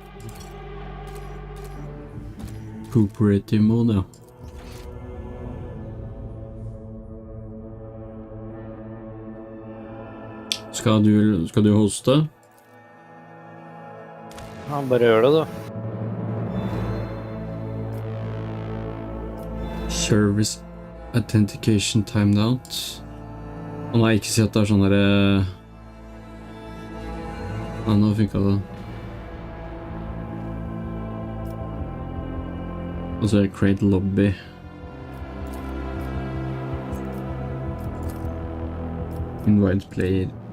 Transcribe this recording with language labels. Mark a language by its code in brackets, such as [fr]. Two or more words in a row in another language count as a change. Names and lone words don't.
[en] Cooperative mode, [no] ja. Skal du hoste? Ja, bare gjør det, du. [en] Service Authentication timed out. [no] Å nei, ikke si at det er sånn der... Nei, nå funket det. Og så er det [en] Create Lobby. Invite player.